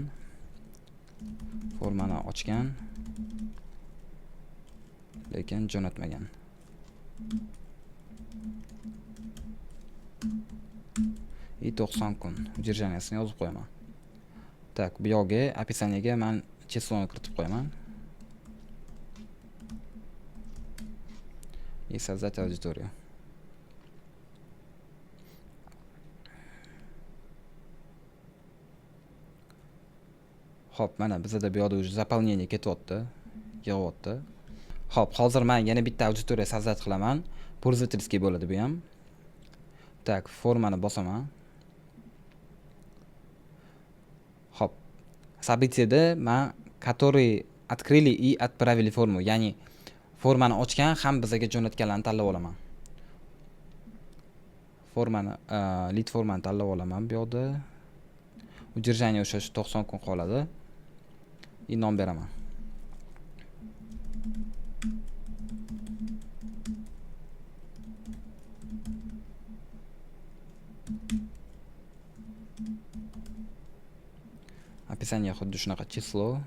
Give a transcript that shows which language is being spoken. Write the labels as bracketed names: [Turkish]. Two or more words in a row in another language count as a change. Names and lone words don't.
[Uzbek] Formani ochgan, lekin jo'natmagan. И 90 kun удержаниясini yozib qo'yaman. Так, bu yerga описаниеga men chisloni kiritib qo'yaman. [Russian] И создать аудиторию. [Uzbek] Xo'p, mana bizda bu yerda уже заполнение ketyapti, yig'yapti. Xo'p, hozir men yana bitta auditoriya so'zat qilaman. Пользовательский bo'ladi bu ham. Так, formani bosaman. [Russian] Xo'p. Событияda men которые открыли и отправили форму, [Uzbek] ya'ni formani ochgan ham bizga jo'natganlarni tanlab olaman. Formani, lead formani tanlab olaman bu yerda. Удержание o'sha 90 kun qoladi. И nom beraman. Описание xuddi shunaqa число.